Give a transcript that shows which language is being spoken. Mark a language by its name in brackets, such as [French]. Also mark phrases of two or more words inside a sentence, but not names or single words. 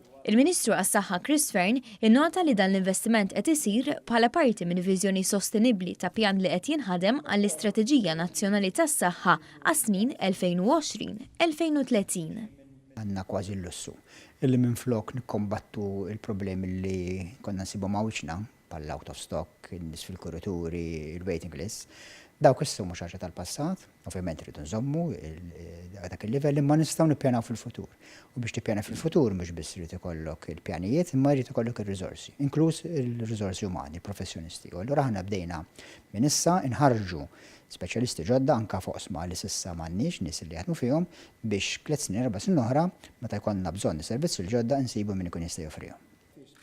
[Maltese] Il-Ministru għas-Saħħa Fl-Ingilterra innota li dan l-investiment qed isir bħala parti minn viżjoni sostenibbli ta' pjan li qed jinħadem għall-Istrateġija Nazzjonali tas-Saħħa għas-snin 2020-2030. Għandna kważi l-lussu illi minflok nikkombattu il-problemi li konna nsibu mawċna bħal [English] out of stock, [Maltese] in-nies fil-kurituri, il- [English] waiting list. [Maltese] Dawk issa mhux ħaġa tal-passat, ovvjament rridu nżommu dak il-livell imma nistgħu nippjanaw fil-futur. U biex tippjana fil-futur mhux biss irid ikollok il-pjanijiet imma jrid ikollok ir-riżorsi, inkluż il-riżorsi umani, professjonisti. U allura aħna bdejna minn issa inħarġu speċjalisti ġodda anke fuq osma li s'issa m'għandniex nies li jaħdmu fihom biex 3 snin 4 snin oħra meta jkollna bżonn servizzi l-ġodda nsibu min ikun jista' joffrihom.